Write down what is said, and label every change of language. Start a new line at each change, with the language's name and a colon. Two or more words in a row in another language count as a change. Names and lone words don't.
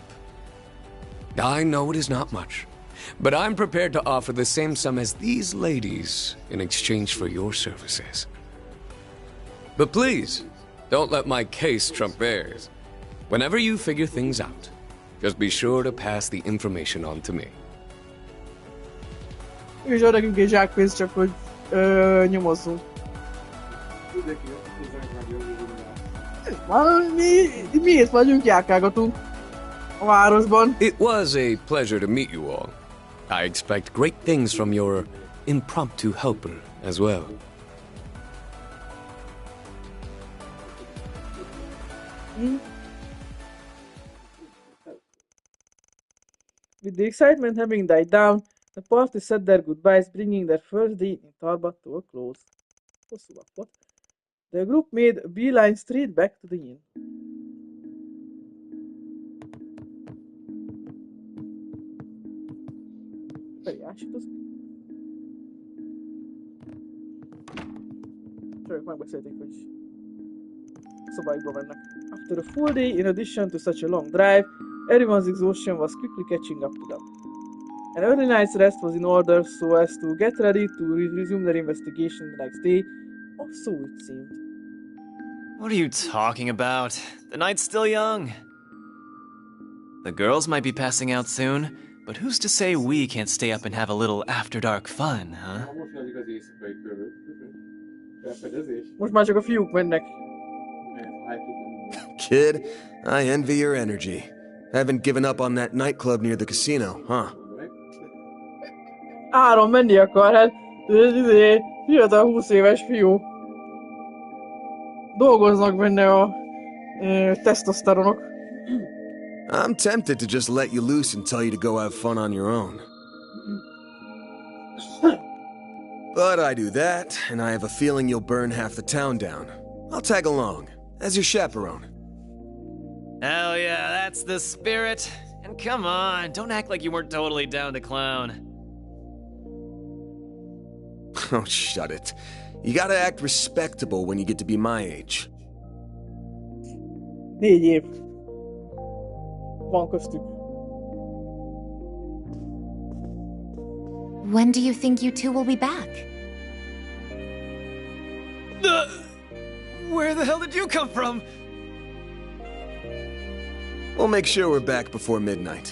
English: I know it is not much, but I'm prepared to offer the same sum as these ladies in exchange for your services. But please, don't let my case trump theirs. Whenever you figure things out, just be sure to pass the information on to me.
Hungarian: És arra nekünk egy zsákpénz, csak hogy nyomozzunk. Miért vagyunk, járkálgatunk a városban?
English: It was a pleasure to meet you all. I expect great things from your impromptu helper as well. With the excitement having died down, the party said their goodbyes, bringing their first day in Tarbat to a close. The group made a beeline straight back to the inn.
Hungarian: Megbeszélték, hogy szobáikba mennek.
English: After a full day, in addition to such a long drive, everyone's exhaustion was quickly catching up to them. An early night's rest was in order so as to get ready to resume their investigation the next day, or so it seemed. What are you talking about? The night's still young. The girls might be passing out soon, but who's to say we can't stay up and have a little after-dark fun, huh?
Hungarian: Felfedezés. Most már csak a fiúk mennek.
English: Kid, I envy your energy. Haven't given up on that nightclub near the casino, huh?
Hungarian: Áron menni akar, hát fiatal 20 éves fiú. Dolgoznak benne a tesztoszteronok.
English: I'm tempted to just let you loose and tell you to go have fun on your own. But I do that, and I have a feeling you'll burn half the town down. I'll tag along, as your chaperone. Hell yeah, that's the spirit. And come on, don't act like you weren't totally down to clown. Oh, shut it. You gotta act respectable when you get to be my age.
Hungarian: 4 év. Van köztük.
English: When do you think you two will be back? Where the hell did you come from? We'll make sure we're back before midnight.